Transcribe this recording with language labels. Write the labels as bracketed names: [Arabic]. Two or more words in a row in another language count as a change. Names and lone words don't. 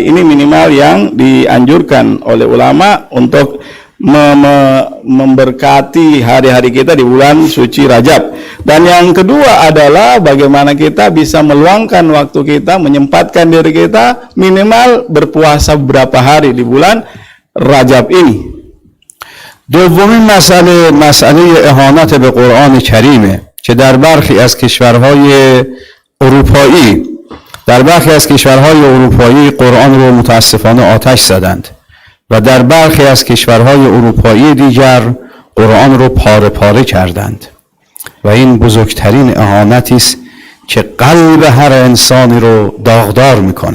[Indonesian] Ini minimal yang dianjurkan oleh ulama untuk memberkati hari-hari kita di bulan suci Rajab. Dan yang kedua adalah bagaimana kita bisa meluangkan waktu kita, menyempatkan diri kita minimal berpuasa beberapa hari di bulan Rajab ini. [Persian] دومین مسئله اهانت به قرآن کریمه که در برخی از کشورهای اروپایی قرآن رو متاسفانه آتش زدند و در برخی از کشورهای اروپایی دیگر قرآن رو پاره پاره کردند و این بزرگترین اهانتی است که قلب هر انسانی رو داغدار میکنه.